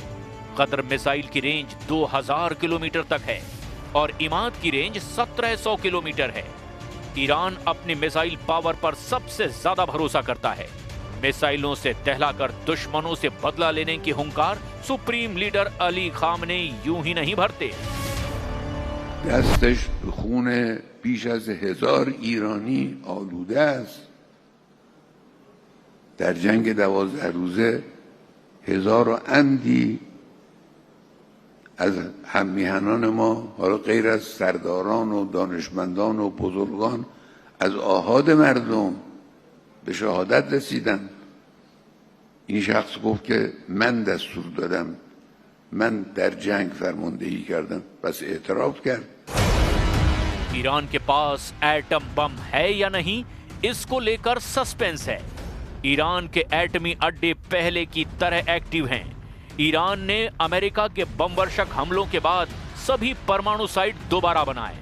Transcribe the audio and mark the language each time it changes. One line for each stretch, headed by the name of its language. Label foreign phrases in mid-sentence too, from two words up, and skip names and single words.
Hindi: कदर मिसाइल की रेंज 2000 किलोमीटर तक है और इमाद की रेंज 1700 किलोमीटर है। ईरान अपनी मिसाइल पावर पर सबसे ज्यादा भरोसा करता है। मिसाइलों से दहलाकर दुश्मनों से बदला लेने की हुंकार सुप्रीम लीडर अली खामनेई यूं ही नहीं भरते।
Persian: دستش به خون بیش از 1000 ایرانی آلوده است. در جنگ 12 روزه 1000 و اندی از هممیهنان ما، حالا غیر از سرداران و دانشمندان و بزرگان، از آحاد مردم به شهادت رسیدن. این شخص گفت که من دستور دادم، من در جنگ فرماندهی کردم، بس اعتراف کرد.
Hindi: ईरान के पास एटम बम है या नहीं, इसको लेकर सस्पेंस है। ईरान के एटमी अड्डे पहले की तरह एक्टिव हैं। ईरान ने अमेरिका के बमवर्षक हमलों के बाद सभी परमाणु साइट दोबारा बनाए।